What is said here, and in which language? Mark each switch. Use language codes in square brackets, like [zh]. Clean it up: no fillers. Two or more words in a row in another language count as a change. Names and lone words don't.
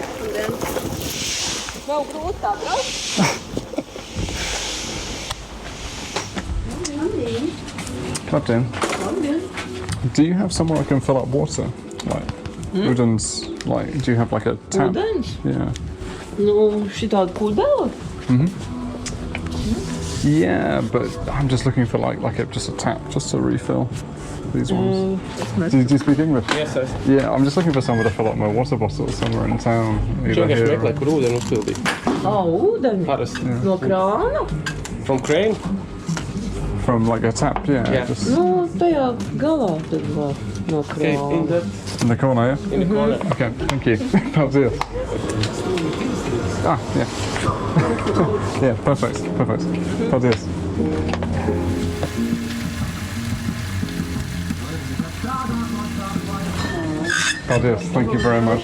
[lv] Labdien! [en] Do you have somewhere I can fill up water? Like, Udens, like, do you have like a tap? [lv] Udens? [en] Yeah. [lv] No, šitādu kūdeli? [en] Yeah, but I'm just looking for just a tap, just to refill these ones. Do you speak English? Yes, sir. Yeah, I'm just looking for somewhere to fill up my water bottles somewhere in town. [lv] Vienkārši meklē, kur ūdeni uzpildīt. Ūdeni? Parasti. No krāna? [en] From crane? From like a tap, yeah. Just... [lv] No, tajā galā tad var no krāna. [en] In the corner, yeah? In the corner. Okay, thank you. Paldies. Ah, yeah. Yeah, perfect. [lv] Paldies. Paldies, [en] thank you very much.